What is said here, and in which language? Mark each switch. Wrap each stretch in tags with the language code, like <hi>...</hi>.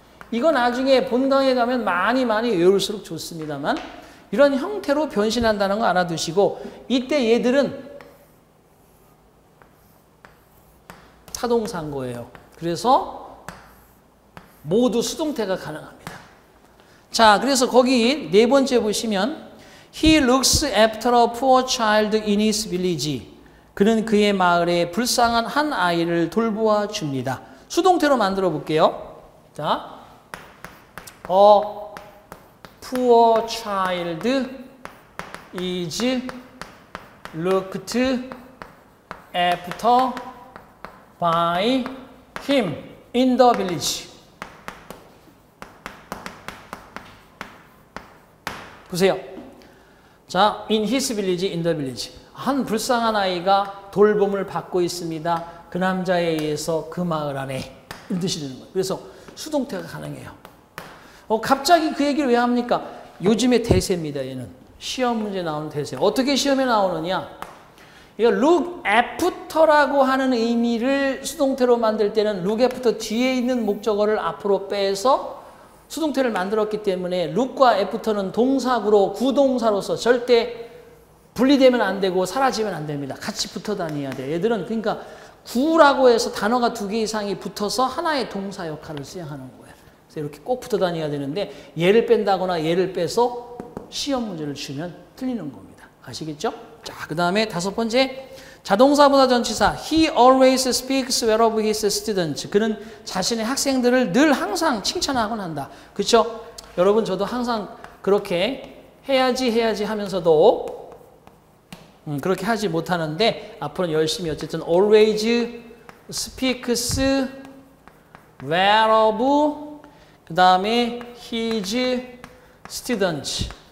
<ko>이거 나중에 본강에 가면 많이 외울수록 좋습니다만 이런 형태로 변신한다는 거 알아두시고 이때 얘들은 타동사인 거예요. 그래서 모두 수동태가 가능합니다. 자, 그래서 거기 네 번째 보시면</ko> <en>He looks after a poor child in his village.</en> <ko>그는 그의 마을에 불쌍한 한 아이를 돌보아 줍니다. 수동태로 만들어 볼게요.</ko> <en>자, a poor child is looked after by him in the village.</en> <ko>보세요.</ko> <en>자, in his village, in the village.</en> <ko>한 불쌍한 아이가 돌봄을 받고 있습니다. 그 남자에 의해서 그 마을 안에 이런 뜻이 되는 거예요. 그래서 수동태가 가능해요. 갑자기 그 얘기를 왜 합니까? 요즘의 대세입니다. 얘는 시험 문제 나오는 대세. 어떻게 시험에 나오느냐? 이거 look after라고 하는 의미를 수동태로 만들 때는 look after 뒤에 있는 목적어를 앞으로 빼서 수동태를 만들었기 때문에 look과 after는 동사구로 구동사로서 절대 분리되면 안 되고 사라지면 안 됩니다. 같이 붙어 다녀야 돼요. 얘들은 그러니까 구라고 해서 단어가 2개 이상이 붙어서 하나의 동사 역할을 수행하는 거예요. 그래서 이렇게 꼭 붙어 다녀야 되는데 얘를 뺀다거나 얘를 빼서 시험 문제를 주면 틀리는 겁니다. 아시겠죠? 자, 그 다음에 5번째. 자동사보다 전치사.</ko> <en>He always speaks well of his students.</en> <ko>그는 자신의 학생들을 늘 항상 칭찬하곤 한다. 그렇죠? 여러분 저도 항상 그렇게 해야지 하면서도 그렇게 하지 못하는데 앞으로는 열심히 어쨌든</ko> <en>always speaks well of</en> <ko>그 다음에</ko> <en>his students.</en>